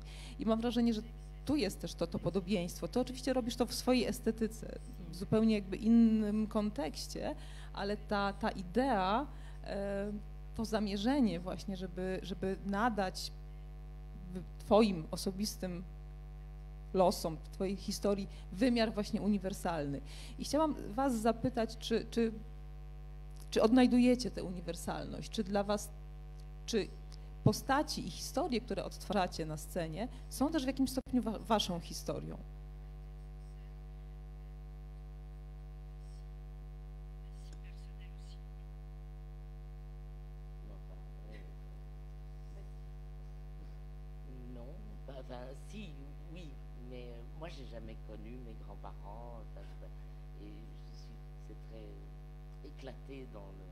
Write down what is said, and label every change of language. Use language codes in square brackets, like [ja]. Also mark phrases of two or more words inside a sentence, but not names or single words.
[pl] I mam wrażenie, że tu jest też to podobieństwo. Ty oczywiście robisz to w swojej estetyce, w zupełnie jakby innym kontekście, ale ta idea, to zamierzenie właśnie, żeby nadać twoim osobistym losom, twojej historii wymiar właśnie uniwersalny. I chciałam was zapytać, czy odnajdujecie tę uniwersalność, czy dla was, czy postaci i historie, które odtwarzacie na scenie, są też w jakimś stopniu waszą historią? [fr] Enfin, si, oui, mais moi j'ai jamais connu mes grands-parents, et c'est très éclaté dans le...